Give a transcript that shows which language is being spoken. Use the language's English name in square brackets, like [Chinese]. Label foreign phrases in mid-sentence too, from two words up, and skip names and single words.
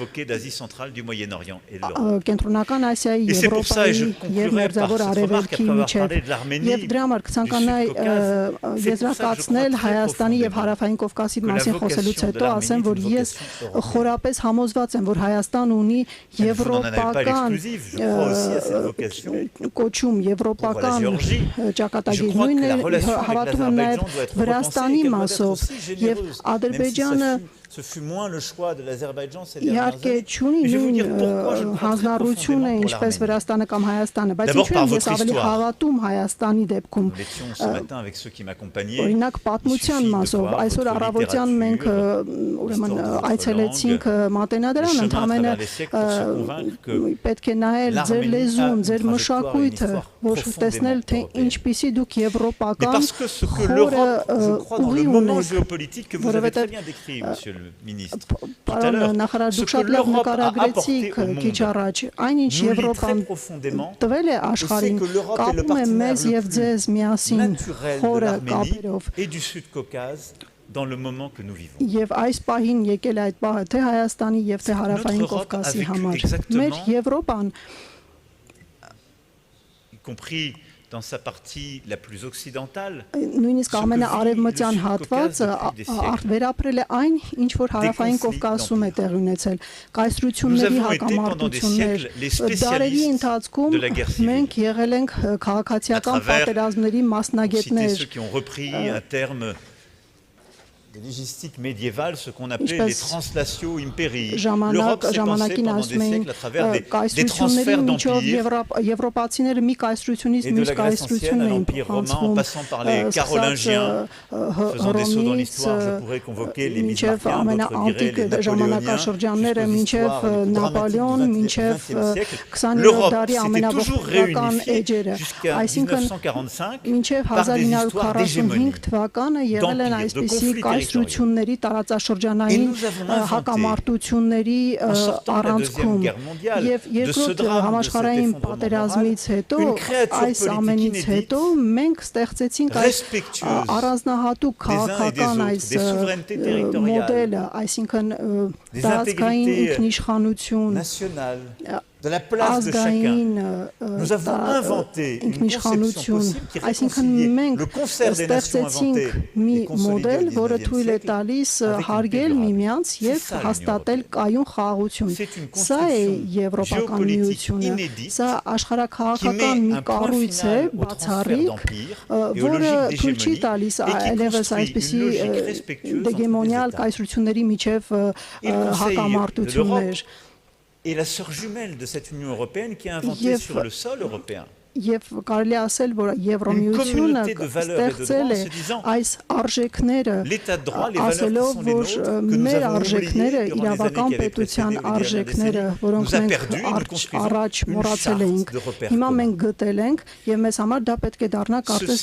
[Armenian] Կենտրոնական Ասիայի, Եվրոպայի եւ Մերձավոր Արևելքի միջև եւ դրա համար կցանկանայի եզրակացնել Հայաստանի եւ Հարավային Կովկասի մասին խոսելուց հետո ասեմ, որ ես խորապես համոզված եմ, որ Հայաստան ունի եվրոպական կոչում, եվրոպական ճակատագիր, նույնն հավատում եմ նաեւ Վրաստանի մասով եւ Ադրբեջանը [French] Ce fut moins le choix de l'Azerbaïdjan ces [Armenian] Իհարկե չունի նույն հանձնառությունը ինչպես Վրաստանը կամ Հայաստանը, բայց ինչու ես ավելի հավատում Հայաստանի դեպքում։ Օրինակ պատմության մասով այսօր առավոտյան մենք ուրեմն այցելեցինք Մատենադարան, ընդամենը պետք է նայել ձեր լեզուն, ձեր մշակույթը, որ տեսնել թե ինչպիսի դուք եվրոպական խորը ուղի ունեք, որովհետև Պարոն նախարար, դուք շատ լավ նկարագրեցիք քիչ առաջ, այնինչ Եվրոպան տվել է աշխարհին, կապում է մեզ եւ ձեզ միասին խորը կապերով։ [French] Dans le moment que nous vivons. [Armenian] Եվ այս պահին եկել է այդ պահը թե Հայաստանի եւ թե Հարավային Կովկասի համար։ Մեր Եվրոպան, [French] y compris dans sa partie la plus occidentale, [Armenian] նույնիսկ ամենաարևմտյան հատվածը վերապրել է այն, ինչ որ Հարավային Կովկասում է տեղի ունեցել, կայսրությունների հակամարտություններ, դարերի ընթացքում մենք եղել ենք քաղաքացիական պատերազմների մասնագետներ, [French] des légistiques médiévales, ce qu'on appelait les [Latin] translatio imperii. [French] L'Europe s'est pensée pendant des siècles à travers des transferts d'empires, et de la Grèce ancienne à l'Empire romain, en passant par les Carolingiens, faisant des sauts dans l'histoire, je pourrais convoquer les Bismarckiens, d'autres diraient les Napoléoniens, jusqu'aux siècle. L'Europe s'était toujours réunifiée jusqu'à 1945 par des histoires d'hégémonie, d'empire, de conflits [Armenian] Կայսրությունների տարածաշրջանային հակամարտությունների առանցքում եւ երկրորդ համաշխարհային պատերազմից հետո այս ամենից հետո մենք ստեղծեցինք այս առանձնահատուկ քաղաքական այս մոդելը, այսինքն տարածքային ինքնիշխանություն [French] de la place de chacun. Nous avons inventé une conception possible qui réconciliait le concert des nations inventées et consolidées au XIXe siècle. C'est une construction géopolitique inédite qui met un point final au transfert d'empire et aux logiques d'hégémonie et qui construit une logique respectueuse entre les États. Et le Conseil de l'Europe et la sœur jumelle de cette Union européenne qui a inventé sur le sol européen [Armenian] Եվ կարելի ասել, որ Եվրամիությունը ստեղծել է այս արժեքները, ասելով, որ մեր արժեքները, իրավական պետության արժեքները, որոնք մենք առաջ մոռացել էինք, հիմա մենք գտել ենք եւ մեզ համար դա պետք է դառնա կարծես